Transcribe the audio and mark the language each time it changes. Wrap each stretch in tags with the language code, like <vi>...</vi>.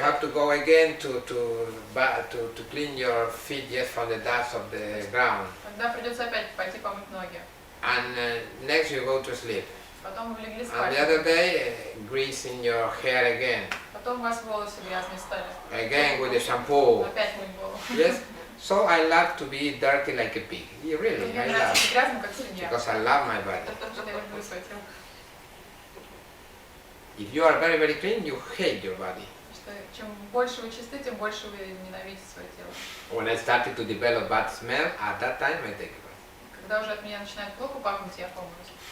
<en>have to go again to clean your feet, yes, from the dust of the ground.</en> <ru>Тогда придется опять пойти помыть ноги.</ru> <en>And next you go to sleep.</en> <ru>Потом вы легли</ru> <en>And</en> <ru>спать.</ru> <en>the other day, grease in your hair again.</en> <ru>Потом у вас волосы грязные стали.</ru> <en>Again with the shampoo.</en> <ru>Опять мыть голову.</ru> <en>Yes. So I love to be dirty like a pig. Yeah, really,</en> <ru>Мне</ru> <en>I</en> <ru>нравится</ru> <en>love.</en> <ru>быть грязным, как свинья.</ru> <en>Because I love my body.</en> <ru>Потому что я люблю свое тело.</ru> <en>If you are very, very clean, you hate your body.</en> <ru>Что чем больше вы чисты, тем больше вы ненавидите свое тело.</ru> <en>When I started to develop bad smell, at that time I take a bath.</en> <ru>Когда уже от меня начинает плохо пахнуть, я помоюсь.</ru>